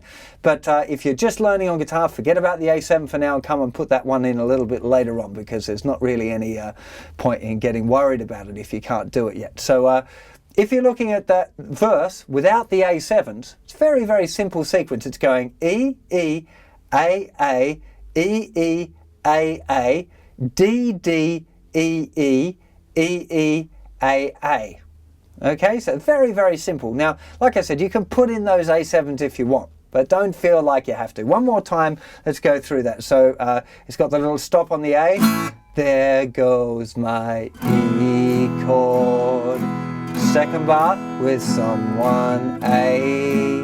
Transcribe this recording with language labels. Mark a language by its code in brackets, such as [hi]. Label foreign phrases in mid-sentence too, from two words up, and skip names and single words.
[en] But if you're just learning on guitar, forget about the A7 for now and come and put that one in a little bit later on, because there's not really any point in getting worried about it if you can't do it yet. So if you're looking at that verse without the A7s, it's a very, very simple sequence. It's going E, E, A, E, E, A, D, D, E, E, E, A. Okay, so very, very simple. Now, like I said, you can put in those A7s if you want, but don't feel like you have to. One more time, let's go through that. So it's got the little stop on the A. There goes my E chord. Second bar with someone, A.